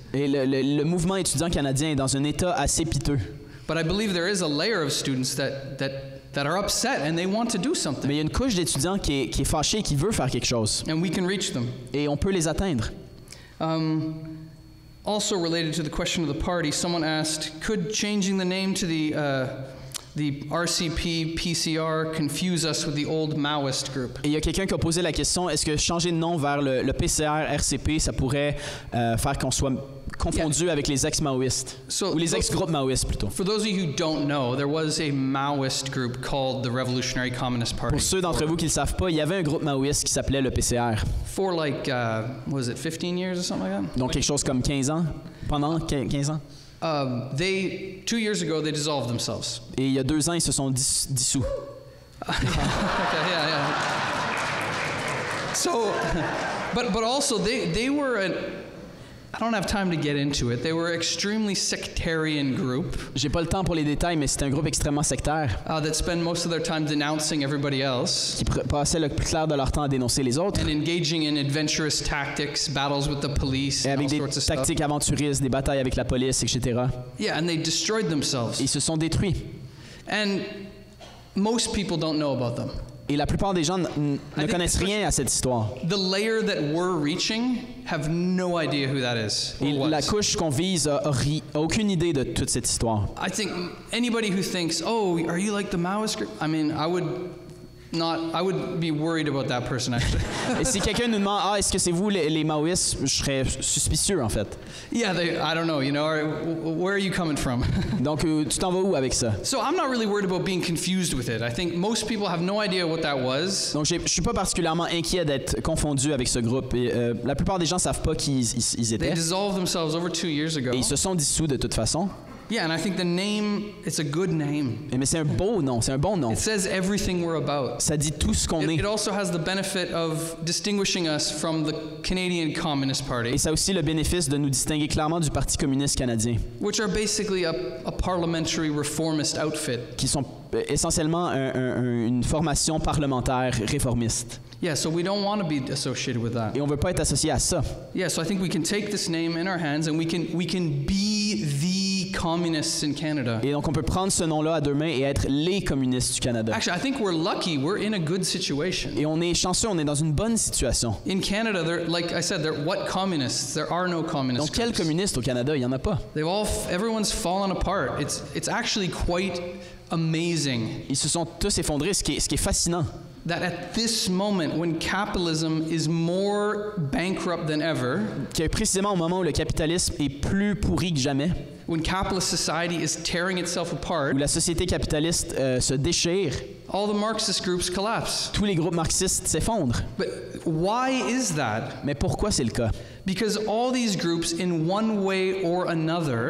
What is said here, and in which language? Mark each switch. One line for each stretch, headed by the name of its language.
French: Et le mouvement étudiant canadien est dans un état assez piteux.
English: But I believe there is a layer of students that are upset and they want to do something.
French: Mais il y a une couche d'étudiants qui est fâchée et qui veut faire quelque chose.
English: And we can reach them.
French: Et on peut les atteindre.
English: Also related to the question of the party, someone asked, could changing the name to the RCP PCR confuse us with the old Maoist group?
French: Et il y a quelqu'un qui a posé la question, est-ce que changer de nom vers le PCR, RCP, ça pourrait faire qu'on soit confondu avec les ex-maoïstes, ou les ex-groupes maoïstes plutôt.
English: For those of you who don't know, there was a Maoist group called the Revolutionary Communist Party.
French: Pour ceux d'entre vous qui ne le savent pas, il y avait un groupe maoïste qui s'appelait le PCR.
English: For like, was it 15 years or something like that?
French: Donc quelque chose comme 15 ans, pendant 15 ans.
English: 2 years ago, they dissolved themselves.
French: Et il y a 2 ans, ils se sont dissous.
English: Okay, yeah. So, but also they were I don't have time to get into it. They were an extremely sectarian group.
French: J'ai pas le temps pour les détails, mais c'est un groupe extrêmement sectaire.
English: That spend most of their time denouncing everybody else.
French: Qui passaient le plus clair de leur temps à dénoncer les autres.
English: And engaging in adventurous tactics, battles with the police,
French: et avec
English: all sorts of stuff.
French: Des tactiques aventuristes, des batailles avec la police, etc.
English: Yeah, and they destroyed themselves.
French: Et ils se sont détruits.
English: And most people don't know about them.
French: Et la plupart des gens ne connaissent rien à cette histoire.
English: The layer that we're reaching have no idea who that is.
French: Et la couche qu'on vise a aucune idée de toute cette histoire.
English: I think anybody who thinks, "Oh, are you like the Maoist group?" I mean, I would be worried about that person actually.
French: Et si quelqu'un nous demande, est-ce que c'est vous les maoïstes, je serais suspicieux en fait.
English: Yeah, I don't know, where are you coming from?
French: Donc tu t'en vas où avec ça?
English: So I'm not really worried about being confused with it. I think most people have no idea what that was.
French: Donc je suis pas particulièrement inquiet d'être confondu avec ce groupe. Et, la plupart des gens savent pas qui ils étaient.
English: They dissolved themselves over 2 years ago.
French: Et ils se sont dissous de toute façon.
English: Yeah, and I think the name, it's a good name.
French: Mais c'est un beau nom, c'est un bon nom.
English: It says everything we're about.
French: Ça dit tout ce qu'on est.
English: It also has the benefit of distinguishing us from the Canadian Communist Party.
French: Et ça a aussi le bénéfice de nous distinguer clairement du Parti communiste canadien.
English: Which are basically a parliamentary reformist outfit.
French: Qui sont essentiellement une formation parlementaire réformiste.
English: Yeah, so we don't want to be associated with that.
French: Et on veut pas être associé à ça.
English: Yeah, so I think we can take this name in our hands and we can be the communists in Canada.
French: Et donc on peut prendre ce nom-là à 2 mains et être les communistes du Canada.
English: Actually, I think we're lucky. We're in a good situation.
French: Et on est chanceux, on est dans une bonne situation.
English: In Canada, like I said, what communists? There are no communists.
French: Donc quels communistes au Canada? Il y en a pas.
English: Everyone's fallen apart. It's actually quite amazing.
French: Ils se sont tous effondrés, ce qui est fascinant.
English: That at this moment, when capitalism is more bankrupt than ever,
French: que précisément au moment où le capitalisme est plus pourri que jamais,
English: when capitalist society is tearing itself apart,
French: où la société capitaliste se déchire,
English: all the Marxist groups collapse.
French: Tous les groupes marxistes s'effondrent.
English: But why is that?
French: Mais pourquoi c'est le cas?
English: Because all these groups, in one way or another,